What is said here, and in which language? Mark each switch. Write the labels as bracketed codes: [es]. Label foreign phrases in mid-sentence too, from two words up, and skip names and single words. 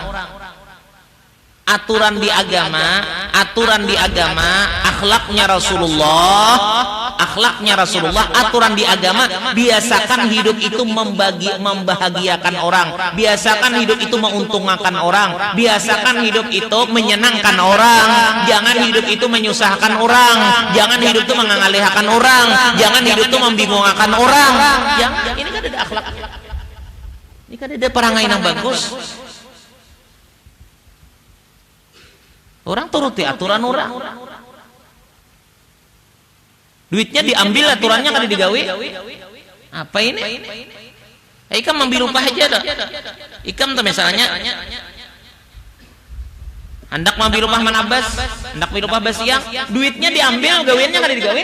[id] Aturan di agama, akhlaknya Rasulullah, aturan di agama, biasakan hidup itu membahagiakan orang, biasakan hidup itu menguntungkan orang, biasakan hidup itu menyenangkan orang, jangan hidup itu menyusahkan orang, jangan hidup itu mengalihkan orang, jangan hidup itu membingungkan orang. Ini kan ada akhlak, ini kan ada perangai yang bagus. Orang turuti aturan orang. [bjn] Duitnya diambil, aturannya kada digawe. Apa ini? Ikam ambil upah aja dah. Ikam tuh misalnya hendak ambil upah manabas, hendak ambil upah basiang, duitnya diambil, gaweannya kada digawe.